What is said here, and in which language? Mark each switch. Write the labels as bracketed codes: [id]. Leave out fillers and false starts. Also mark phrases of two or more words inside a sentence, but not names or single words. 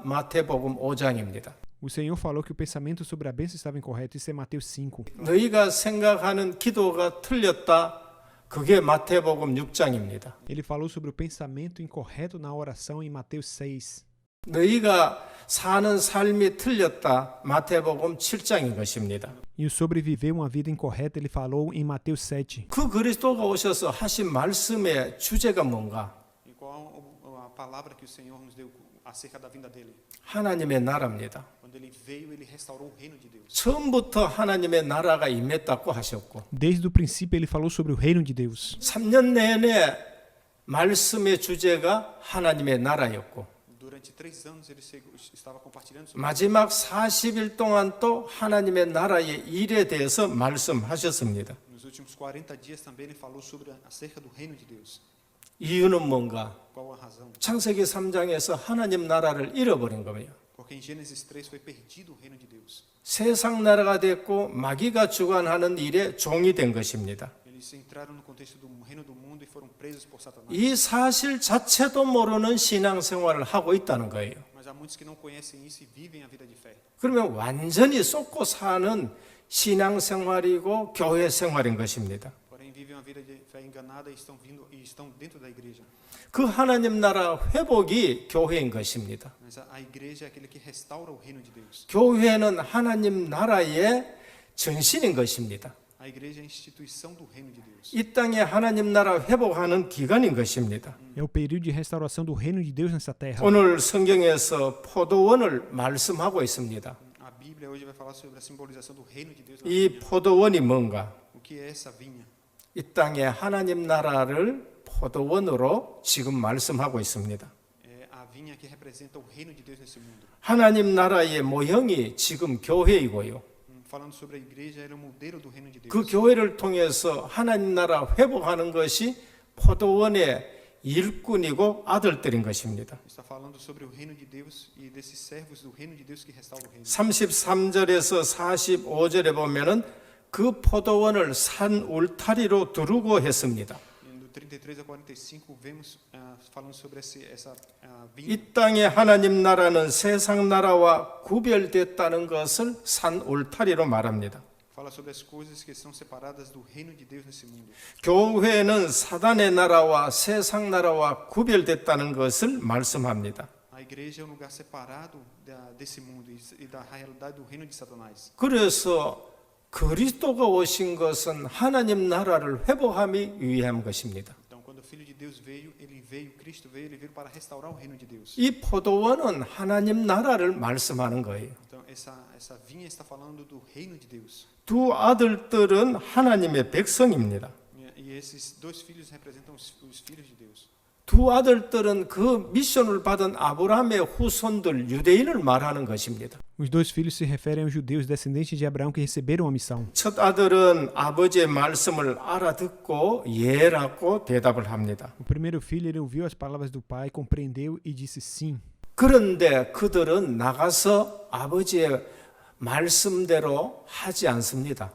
[ko] 마태복음 5장입니다. [pt] O Senhor falou que o pensamento sobre a bênção estava incorreto. Isso é Mateus 5. [ko] 너희가 생각하는 기도가 틀렸다. 그게 마태복음 6장입니다. [pt] Ele falou sobre o pensamento incorreto na oração em Mateus 6. [ko] 너희가 사는 삶이 틀렸다. 마태복음 7장인 것입니다. [pt] E o sobreviver uma vida incorreta, ele falou em Mateus 7. [ko] 그 그리스도가 오셔서 하신 말씀의 주제가 뭔가? [pt] E qual a palavra que o Senhor nos deu acerca da vinda dele? [ko] 하나님의 나라입니다. [pt] Quando ele veio, ele restaurou o reino de Deus. [ko] 처음부터 하나님의 나라가 임했다고 하셨고 [pt] Desde o princípio, ele falou sobre o reino de Deus. [ko] 3년 내내 말씀의 주제가 하나님의 나라였고 [pt] Durante 3 anos ele estava compartilhando sobre [ko] 마지막 40일 동안 또 하나님의 나라의 일에 대해서 말씀하셨습니다. [pt] Nos últimos 40 dias também ele falou sobre acerca do reino de Deus. [ko] 이유는 뭔가? [pt] Qual a razão? [ko] 창세기 3장에서 하나님 나라를 잃어버린 거예요. [pt] Porque em Gênesis 3 foi perdido o reino de Deus. [ko] 세상 나라가 됐고 마귀가 주관하는 일에 종이 된 것입니다. [pt] Eles entraram no contexto do reino do mundo e foram presos por Satanás. [ko] 이 사실 자체도 모르는 신앙생활을 하고 있다는 거예요. [pt] Mas há muitos que não conhecem isso e vivem a vida de fé. [ko] 그러면 완전히 쏟고 사는 신앙생활이고 교회 생활인 것입니다. [pt] Porém vivem uma vida de fé enganada e estão dentro da igreja. [ko] 그 하나님 나라 회복이 교회인 것입니다. [pt] Mas a igreja é aquele que restaura o reino de Deus. [ko] 교회는 하나님 나라의 전신인 것입니다. [pt] A igreja é a instituição do reino de Deus. [ko] 이 땅에 하나님 나라 회복하는 기간인 것입니다. [pt] É o período de restauração do reino de Deus nessa terra. [ko] 오늘 성경에서 포도원을 말씀하고 있습니다. [pt] A Bíblia hoje vai falar sobre a simbolização do reino de Deus na [ko] 이 [pt] Bíblia. [ko] 포도원이 뭔가? [pt] O que é essa vinha? [ko] 이 땅에 하나님 나라를 포도원으로 지금 말씀하고 있습니다. [pt] É a vinha que representa o reino de Deus nesse mundo. [ko] 하나님 나라의 모형이 지금 교회이고요. [pt] Falando sobre a igreja, ela é o modelo do reino de Deus. [ko] 그 교회를 통해서 하나님 나라 회복하는 것이 포도원의 일꾼이고 아들들인 것입니다. [pt] Está falando sobre o reino de Deus e desses servos do reino de Deus que restauram o reino. [ko] 33절에서 45절에 보면은 그 포도원을 산 울타리로 두르고 했습니다. [pt] E do 33 a 45 vemos falando sobre essa vinha. [ko] 이 땅에 하나님 나라는 세상 나라와 구별됐다는 것을 산 울타리로 말합니다. [pt] Fala sobre as coisas que são separadas do reino de Deus nesse mundo. [ko] 교회는 사단의 나라와 세상 나라와 구별됐다는 것을 말씀합니다. [pt] A igreja é um lugar separado desse mundo e da realidade do reino de Satanás. [ko] 그래서 그리스도가 오신 것은 하나님 나라를 회복함이 위한 것입니다. [pt] Então, quando o Filho de Deus veio, Cristo veio, ele veio para restaurar o reino de Deus. [ko] 이 포도원은 하나님 나라를 말씀하는 거예요. [pt] Então, essa vinha está falando do reino de Deus. [ko] 두 아들들은 하나님의 백성입니다. [pt] E esses 2 filhos representam os filhos de Deus. [ko] 두 아들들은 그 미션을 받은 아브라함의 후손들 유대인을 말하는 것입니다. [pt] Os 2 filhos se referem aos judeus descendentes de Abraão que receberam a missão. [ko] 첫 아들은 아버지의 말씀을 알아듣고 예라고 대답을 합니다. [pt] O primeiro filho, ele ouviu as palavras do pai, compreendeu e disse sim. [ko] 그런데 그들은 나가서 아버지의 말씀대로 하지 않습니다.